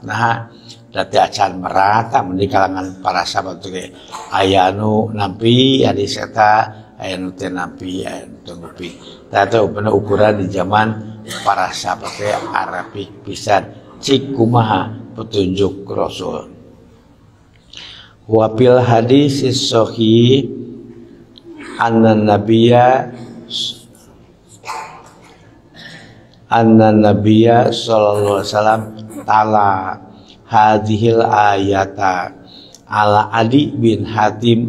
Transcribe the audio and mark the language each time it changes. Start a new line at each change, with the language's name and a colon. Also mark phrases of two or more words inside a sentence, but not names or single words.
Sundanese: Nah berarti acan merata di kalangan para sahabat teh aya anu nampi hadis eta aya nu teu nampi aya nu teu ngupi. Tah teh ukuran di zaman para sahabat teh arapik pisan cik kumaha petunjuk Rasul.
Arabic: وفي الحديث الصحيح أن النبي صلى الله عليه وسلم تلا هذه الآية على عدي بن حاتم